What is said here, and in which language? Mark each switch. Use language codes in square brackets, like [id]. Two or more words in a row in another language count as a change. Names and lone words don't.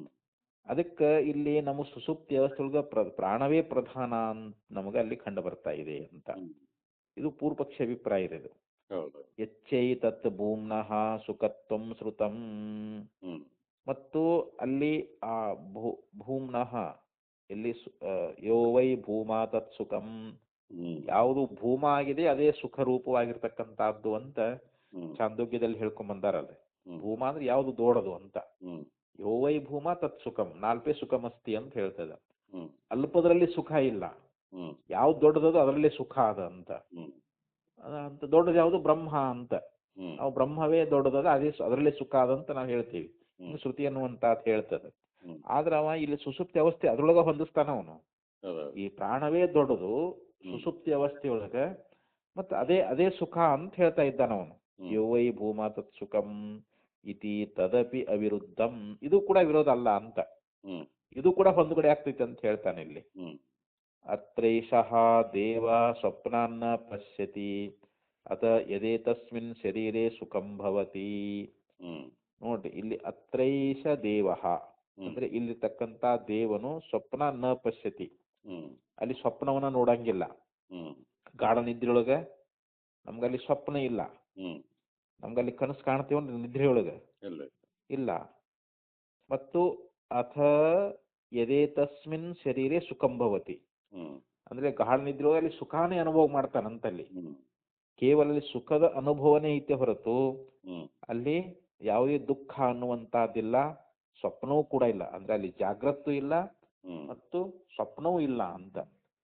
[kn] ಅದಕ್ಕೆ ಇಲ್ಲಿ ನಮ್ಮ ಸುಸುಪ್ತಿ ವ್ಯವಸ್ಥೆಯೊಳಗ ಪ್ರಾಣವೇ ಪ್ರಧಾನ ಅಂತ ನಮಗೆ ಅಲ್ಲಿ ಕಂಡು ಬರ್ತಾ ಇದೆ ಅಂತ. ಹ್ಮ್ ಇದು ಪೂರ್ವಪಕ್ಷ ಅಭಿಪ್ರಾಯ ಇದೆ ಇದು. ಹೌದು. [sa] ಎಚ್ಚೈ ತತ್ ಭೂಮ್ನಃ ಸುಖತ್ವಂ ಶ್ರುತಂ. ಹ್ಮ್ [kn] ಮತ್ತು ಅಲ್ಲಿ ಆ ಭೂಮ್ನಃ ಎಲ್ಲಿ [sa] ಯೋ ವೈ ಭೂಮಾ ತತ್ ಸುಖಂ, ಹ್ಮ್ [kn] ಯಾವುದು ಭೂಮ ಆಗಿದೆ ಅದೇ ಸುಖ ರೂಪವಾಗಿರ್ತಕ್ಕಂಥದ್ದು ಅಂತ ಹ್ಮ್ ಚಾಂದೋಗ್ಯದಲ್ಲಿ ಹೇಳ್ಕೊಂಡ್ ಬಂದಾರಲ್ಲ. ಹ್ಮ್ ಭೂಮ ಅಂದ್ರೆ ಯಾವುದು ದೊಡ್ಡದು ಅಂತ. ಹ್ಮ್ [sa] ಯೋ ವೈ ಭೂಮ ತತ್ ಸುಖಂ, ನಾಲ್ಪೇ ಸುಖಮಸ್ತಿ [kn] ಅಂತ ಹೇಳ್ತದ. ಹ್ಮ್ ಅಲ್ಪದ್ರಲ್ಲಿ ಸುಖ ಇಲ್ಲ, ಹ್ಮ್ ಯಾವ್ದು ದೊಡ್ಡದದು ಅದರಲ್ಲೇ ಸುಖ ಅದ ಅಂತ. ಹ್ಮ್ ಅಂತ ದೊಡ್ಡದು ಯಾವುದು? ಬ್ರಹ್ಮ ಅಂತ. ಹ್ಮ್ ನಾವು ಬ್ರಹ್ಮವೇ ದೊಡ್ಡದದ, ಅದೇ ಅದರಲ್ಲೇ ಸುಖ ಅದಂತ ನಾವು ಹೇಳ್ತೀವಿ. ಶ್ರುತಿ ಅನ್ನುವಂತ ಹೇಳ್ತದೆ. ಹ್ಮ್ ಆದ್ರೆ ಅವ ಇಲ್ಲಿ ಸುಸುಪ್ತಿ ಅವಸ್ಥೆ ಅದ್ರೊಳಗ ಹೊಂದಿಸ್ತಾನ ಅವನು. ಹೌದು. ಈ ಪ್ರಾಣವೇ ದೊಡ್ಡದು ಸುಸುಪ್ತಿ ಅವಸ್ಥೆಯೊಳಗ, ಮತ್ತೆ ಅದೇ ಅದೇ ಸುಖ ಅಂತ ಹೇಳ್ತಾ ಇದ್ದಾನ ಅವನು. [sa] ಯೋ ವೈ ಭೂಮಾ ತತ್ ಸುಖಂ ಇತಿ ತದಪಿ ಅವಿರುದ್ಧಂ, [kn] ಇದು ಕೂಡ ವಿರೋಧ ಅಲ್ಲ ಅಂತ. ಹ್ಮ್ ಇದು ಕೂಡ ಹೊಂದ್ಗಡೆ ಆಗ್ತೈತೆ ಅಂತ ಹೇಳ್ತಾನೆ ಇಲ್ಲಿ. ಹ್ಮ್ [sa] ಅತ್ರೈಷಃ ದೇವ ಸ್ವಪ್ನಾನ್ನ ಪಶ್ಯತಿ ಅತ ಯದೇತಸ್ಮಿನ್ ಶರೀರೆ ಸುಖಂ ಭವತಿ. ಹ್ಮ್ [kn] ನೋಡ್ರಿ ಇಲ್ಲಿ [sa] ಅತ್ರೈಷ ದೇವಃ [kn] ಅಂದ್ರೆ ಇಲ್ಲಿರ್ತಕ್ಕಂಥ ದೇವನು [sa] ಸ್ವಪ್ನ ನ ಪಶ್ಯತಿ, ಹ್ಮ್ [kn] ಅಲ್ಲಿ ಸ್ವಪ್ನವನ್ನ ನೋಡಂಗಿಲ್ಲ. ಹ್ಮ್ ಗಾಢ ನಿದ್ರೆಯೊಳಗ ನಮ್ಗಲ್ಲಿ ಸ್ವಪ್ನ ಇಲ್ಲ, ಹ್ಮ್ ನಮ್ಗಲ್ಲಿ ಕನಸು ಕಾಣ್ತೀವ ನಿದ್ರೆಯೊಳಗ ಇಲ್ಲ. ಇಲ್ಲ. ಮತ್ತು [sa] ಅಥ ಯದೇತಸ್ಮಿನ್ ಶರೀರೆ ಸುಖಂ ಭವತಿ ಹ್ಮ್ [kn] ಅಂದ್ರೆ ಗಾಢ ನಿದ್ರೆಯೊಳಗೆ ಅಲ್ಲಿ ಸುಖಾನೇ ಅನುಭವ ಮಾಡ್ತಾನಂತಲ್ಲಿ. ಹ್ಮ್ ಕೇವಲ ಅಲ್ಲಿ ಸುಖದ ಅನುಭವನೇ ಐತೆ ಹೊರತು ಹ್ಮ್ ಅಲ್ಲಿ ಯಾವುದೇ ದುಃಖ ಅನ್ನುವಂತಹದ್ದಿಲ್ಲ, ಸ್ವಪ್ನವೂ ಕೂಡ ಇಲ್ಲ. ಅಂದ್ರೆ ಅಲ್ಲಿ ಜಾಗ್ರತ್ತೂ ಇಲ್ಲ ಹ್ಮ್ ಮತ್ತು ಸ್ವಪ್ನವೂ ಇಲ್ಲ ಅಂತ.